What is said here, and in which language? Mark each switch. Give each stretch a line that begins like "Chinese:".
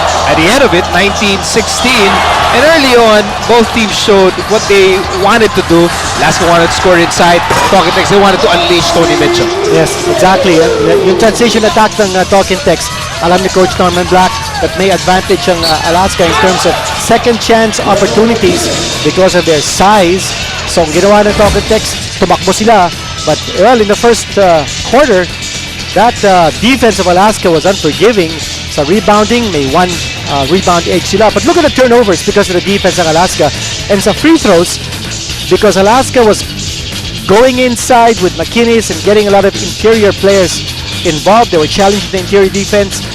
English: At the end of it, 19-16. And early on, both teams showed what they wanted to do. Alaska wanted to score inside. Talking Tex, they wanted to unleash Tony Mitchell. Yes, exactly. Yung transition attack ng Talking Tex, alam ni Coach Norman Black that
Filipino: may advantage ang Alaska
English: in terms of second chance opportunities because of their size.
Filipino: So, ang ginawa ng Talking Tex, tumakbo sila.
English: But, well, in the first quarter, that defense of Alaska was unforgiving. Sa rebounding, may one rebound edge sila. But look at the turnovers because of the defense ng Alaska. And sa free throws, because Alaska was going inside with McInnes and getting a lot of interior players involved, they were challenging the interior defense.